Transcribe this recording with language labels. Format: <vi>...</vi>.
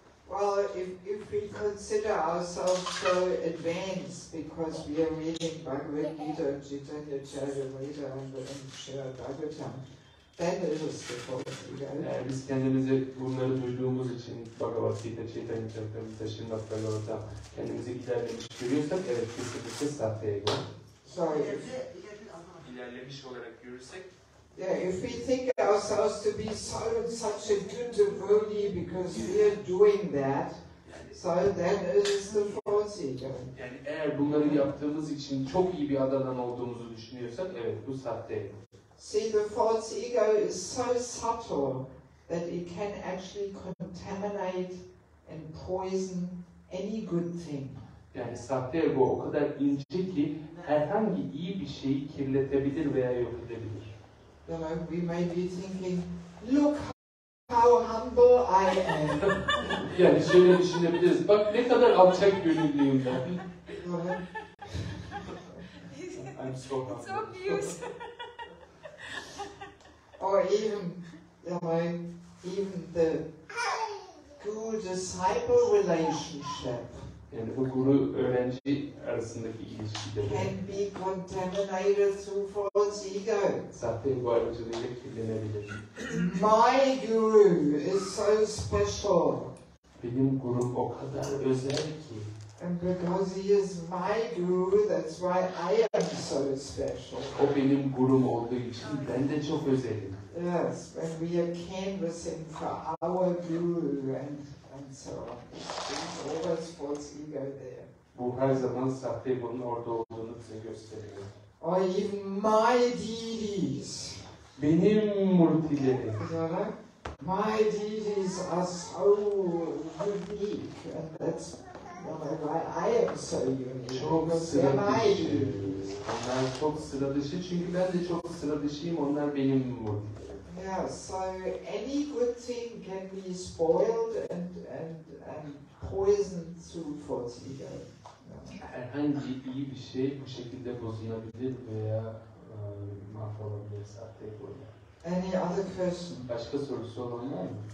<en>Well, if we consider ourselves so advanced because we are reading Bhagavad Gita, Chaitanya Charitamrita and Srimad Bhagavatam, then it is the false ego.</en> <tr>Eğer biz kendimizi bunları duyduğumuz için Bhagavad Gita, Chaitanya Charitamrita, Srimad Bhagavatam kendimizi ilerlemiş görüyorsak evet kesinlikle sahte ego.</tr> <en>So</en> <tr>İlerlemiş olarak görürsek</tr> <en>yeah, if we think ourselves to be such a good devotee because we are doing that, so then it is the false ego.</en> <tr>yani eğer bunları yaptığımız için çok iyi bir adadan olduğumuzu düşünüyorsak evet bu sahte ego.</tr> <en>See, the false ego is so subtle that it can actually contaminate and poison any good thing.</en> <tr>Yani sahte ego o kadar ince ki herhangi iyi bir şeyi kirletebilir veya yok edebilir.</tr> <en>You know, we may be thinking, look how humble I am.</en> <tr>Yani şöyle düşünebiliriz. Bak ne kadar alçak gönüllüyüm ben.</tr> <en>I'm so humble. So cute. Or even, you know, even the guru-disciple relationship</en> <tr>Yani bu guru öğrenci arasındaki ilişkileri</tr> <en>can be contaminated through false ego.</en> <tr>sahte ego aracılığıyla kirlenebilir.</tr> <en>My guru is so special.</en> <tr>Benim gurum o kadar özel ki.</tr> <en>And because he is my guru, that's why I am so special.</en> <tr>O benim gurum olduğu için ben de çok özelim.</tr> <en>Yes, when we are canvassing for our guru and so on. There's always false ego there.</en> <tr>Bu her zaman sahte egonun orada olduğunu bize gösteriyor.</tr> <en>Or even my deities.</en> <tr>Benim murtileri.</tr> <en>My deities are so unique, and that's why I am so unique.</en> <tr>Çok</tr> <en>They're</en> <tr>sıra</tr> <en>my</en> <tr>dışı.</tr> <en>deities.</en> <tr>Onlar çok sıra dışı çünkü ben de çok sıra dışıyım. Onlar benim murtilerim.</tr> <en>Yeah, so any good thing can be spoiled and poisoned through false ego.</en> <tr>Herhangi iyi bir şey bu şekilde bozulabilir veya mahvolabilir sahte egoyla.</tr> <en>Any other question?</en> <tr>Başka sorusu olan var mı?</tr>